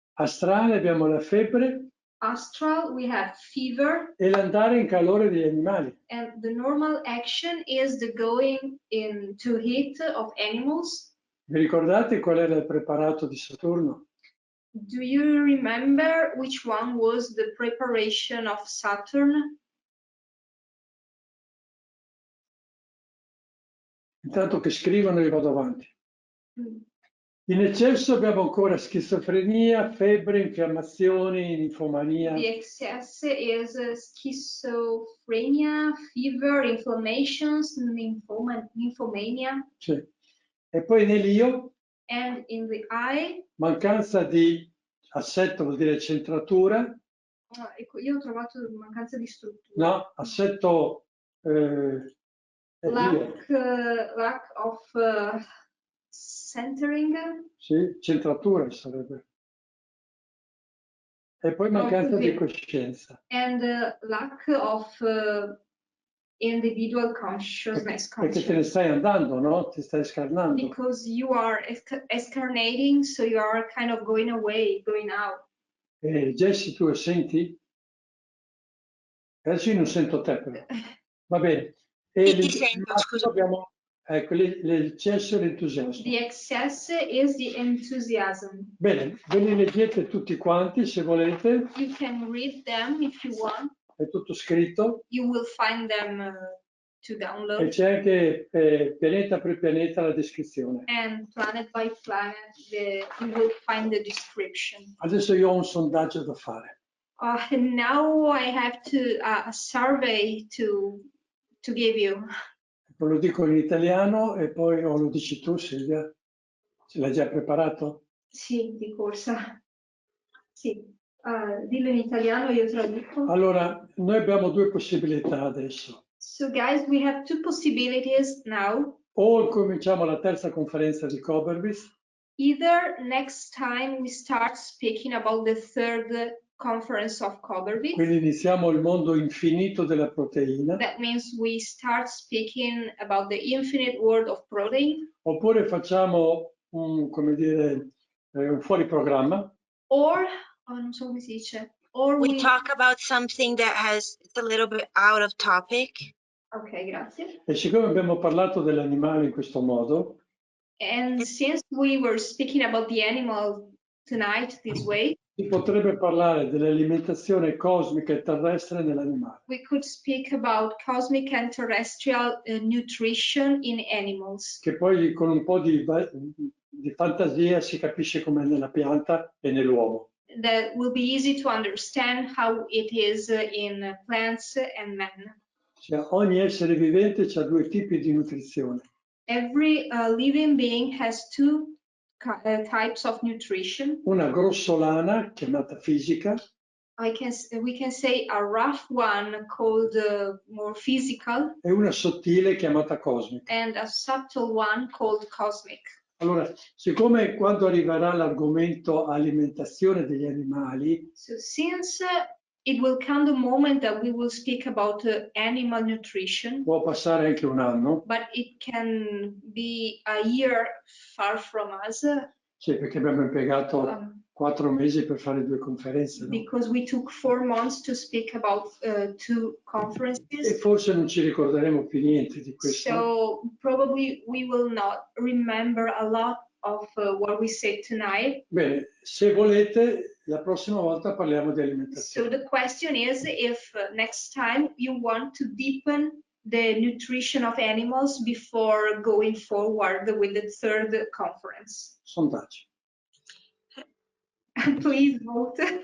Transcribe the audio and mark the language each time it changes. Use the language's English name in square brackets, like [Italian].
[Italian] Astrale abbiamo la febbre. [English] Astral, we have fever. [Italian] E l'andare in calore degli animali. [English] And the normal action is the going into heat of animals. [Italian] Vi ricordate qual era il preparato di Saturno? [English] Do you remember which one was the preparation of Saturn? [Italian] Intanto che scrivono io vado avanti. In eccesso abbiamo ancora schizofrenia, febbre, infiammazioni, linfomania. [English] The excess is schizophrenia, fever, inflammations, lymphomania. [Italian] Sì. E poi nell'io, [English] And in the eye, [Italian] mancanza di assetto vuol dire centratura. Ecco, io ho trovato mancanza di struttura. No, assetto [English] lack of centering. [Italian] Sì, centratura sarebbe. E poi mancanza di coscienza. [English] And lack of individual consciousness. [Italian] Perché te ne stai andando, no? Ti stai scarnando. [English] Because you are escarnating, so you are kind of going away, going out. [Italian] Jessie, tu senti? Adesso io non sento te però. Va bene. E Ti sento, scusa. Ecco, l'eccesso e l'entusiasmo. [English] The excess is the enthusiasm. [Italian] Bene, ve li leggete tutti quanti se volete. [English] You can read them if you want. [Italian] È tutto scritto. [English] You will find them to [Italian] E [English] download. [Italian] c'è anche pianeta per pianeta la descrizione. [English] And planet by planet, you will find the description. [Italian] Adesso io ho un sondaggio da fare. [English] And now I have a survey to give you. [Italian] Lo dico in italiano e poi lo dici tu, Silvia? Ce l'hai già preparato? Sì, di corsa. Sì, dillo in italiano, io traduco. Allora, noi abbiamo due possibilità adesso. [English] So guys, we have two possibilities now. [Italian] O cominciamo la terza conferenza di Koberwitz. [English] Either next time we start speaking about the third conference of Koberwitz. [Italian] Quindi iniziamo il mondo infinito della proteina. [English] That means we start speaking about the infinite world of protein. [Italian] Oppure facciamo come dire, un fuori programma. [English] Or, [Italian] non so come si dice. Or [English] we talk about something that it's a little bit out of topic. [Italian] Ok, grazie. E siccome abbiamo parlato degli animali in questo modo, [English] And since we were speaking about the animal tonight this way, [Italian] si potrebbe parlare dell'alimentazione cosmica e terrestre nell'animale. [English] we could speak about cosmic and terrestrial nutrition in animals. [Italian] Che poi con un po' di fantasia si capisce com'è nella pianta e nell'uomo. [English] That will be easy to understand how it is in plants and man. [Italian] Cioè, ogni essere vivente ha due tipi di nutrizione. [English] Every living being has two types of nutrition. [Italian] Una grossolana, chiamata fisica, [English] We can say a rough one called more physical, [Italian] e una sottile chiamata cosmica. [English] and a subtle one called cosmic. [Italian] Allora, siccome quando arriverà l'argomento alimentazione degli animali, [English] So since it will come the moment that we will speak about animal nutrition, [Italian] può passare anche un anno, [English] but it can be a year far from us. [Italian] sì, perché abbiamo impiegato 4 mesi per fare 2 conferenze, no? [English] Because we took 4 months to speak about 2 [Italian] E [English] conferences. [Italian] forse non ci ricorderemo più niente di questo. [English] So probably we will not remember a lot of what we said tonight. [Italian] Bene, se volete, la prossima volta parliamo di [English] So [Italian] alimentazione. [English] the question is if next time you want to deepen the nutrition of animals before going forward with the third conference. [Italian] Sondaggio. [English] Please vote.